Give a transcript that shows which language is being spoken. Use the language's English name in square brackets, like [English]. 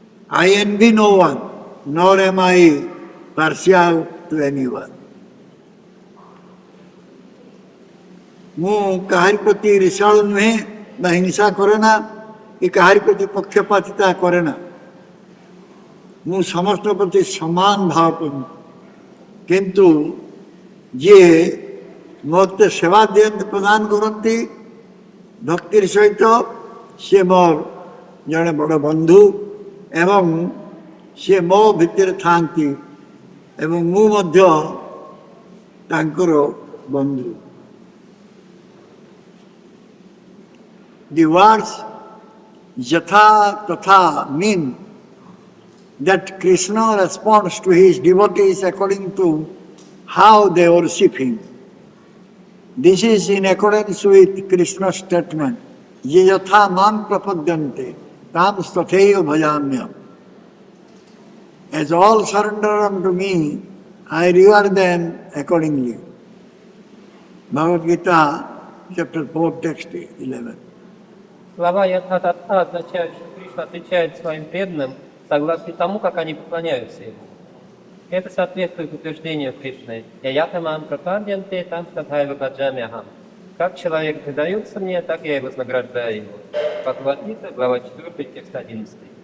[English] I envy no one, nor am I partial to anyone. [Odia] ମୁଁ କାହାରି ପ୍ରତି ଈର୍ଷାଳୁ ନୁହେଁ ବା ହିଂସା କରେ ନା କି କାହାରି ପ୍ରତି ପକ୍ଷପାତିତା କରେ ନା। ମୁଁ ସମସ୍ତଙ୍କ ପ୍ରତି ସମାନ ଭାବପୂର୍ଣ୍ଣ। କିନ୍ତୁ ଯିଏ ମୋତେ ସେବା ଦିଅନ୍ତି ପ୍ରଦାନ କରନ୍ତି ଭକ୍ତିର ସହିତ ସିଏ ମୋର ଜଣେ ବଡ଼ ବନ୍ଧୁ ଏବଂ ସିଏ ମୋ ଭିତରେ ଥାଆନ୍ତି ଏବଂ ମୁଁ ମଧ୍ୟ ତାଙ୍କର ବନ୍ଧୁ। [English] The words Yatha Tatha mean that Krishna responds to his devotees according to how they worship him. This is in accordance with Krishna's statement, [Sanskrit] Ye yatha mam prapadyante tam stathaiva bhajamyam. [English] As all surrender unto me, I reward them accordingly. Bhagavad Gita, chapter 4, text 11. [Russian] Слова «ятха-татха» означают, что Кришна отвечает своим преданным согласно тому, как они поклоняются ему. Это соответствует утверждению Кришны [Sanskrit] «Яятамам прападьянте там статхайва баджамяхам». [Russian] Как человек предается мне, так я и вознаграждаю его. Бхагавад-гита, глава 4, текст 11.